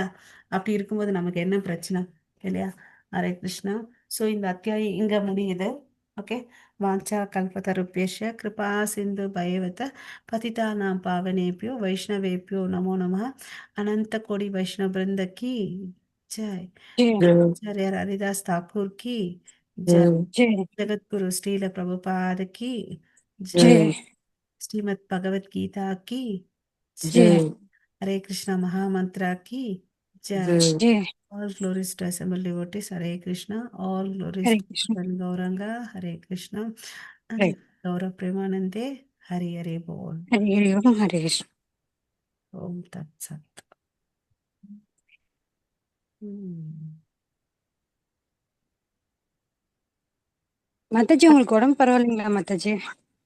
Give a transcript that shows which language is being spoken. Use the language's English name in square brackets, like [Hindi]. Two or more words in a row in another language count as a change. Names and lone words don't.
[Tamil] அப்படி இருக்கும்போது நமக்கு என்ன பிரச்சனை, இல்லையா? ஹரே கிருஷ்ணா. ஸோ இந்த அத்தியாயம் இங்க முடியுது. ஓகே. [Sanskrit] वाञ्छा कल्पतरुभ्यश्च कृपा सिन्धुभ्य एव पतितानां पावनेभ्यो वैष्णवेभ्यो नमो नमः. [Hindi] अनंत कोटि वैष्णव वृंद की जय. जय जय आचार्य हरिदास ठाकुर की जय. जय जय जगत गुरु श्रील प्रभुपाद की जय. जय जय श्रीमद् भगवत गीता की जय. जय जय हरे कृष्णा महामंत्रा की जय. जय जय [English] All glories to assembled devotees. Hare Krishna. All glories [Hindi] हरे [English] to [Hindi] कृष्ण [English] Bhagavan Gauranga. Hare Krishna. [Hindi] हरे [English] Gaurav Premanande. Hare Hare Bol. [Hindi] हरे ओम हरे कृष्ण [Sanskrit] ॐ तत् सत्. [Tamil] माताजी உங்களுக்கு உடம்பு பரவாயில்லைங்களா மாதாஜி?